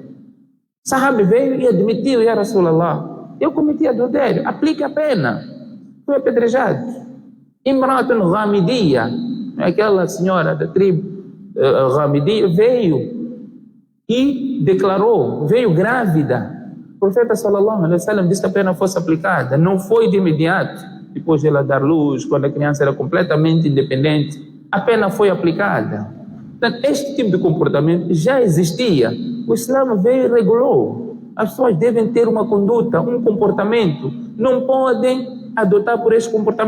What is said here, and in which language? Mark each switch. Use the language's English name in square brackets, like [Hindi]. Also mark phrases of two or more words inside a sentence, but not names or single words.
[Portuguese] Sahabi veio e admitiu: [Arabic] يا رسول الله, [Portuguese] eu cometi adultério, aplique a pena. Foi apedrejado. Imratun Ghamidiyya, aquela senhora da tribo Ghamidiyya, veio e declarou, veio grávida. O profeta [Arabic] صلى الله عليه وسلم [Portuguese] disse que a pena fosse aplicada. Não foi de imediato, depois de ela dar luz, quando a criança era completamente independente, a pena foi aplicada. Portanto, este tipo de comportamento já existia. O Islã veio e regulou. As pessoas devem ter uma conduta, um comportamento. Não podem adotar por este comportamento.